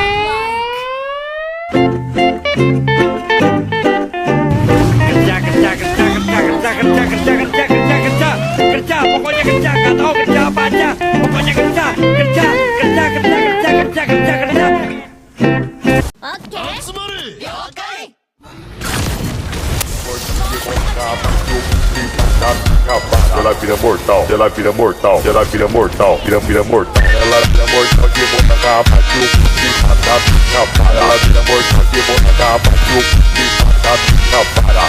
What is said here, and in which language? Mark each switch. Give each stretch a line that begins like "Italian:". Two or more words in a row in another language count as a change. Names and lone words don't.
Indonesian: kerja, pokoknya kerja, nggak tahu kerja apa aja, pokoknya kerja. Oke.
Portuguese: Ela vira mortal, ela vira mortal, ela vira mortal, vira mortal. Ela vira mortal que bota capa de pica pica para. Ela vira mortal que bota capa de pica pica para.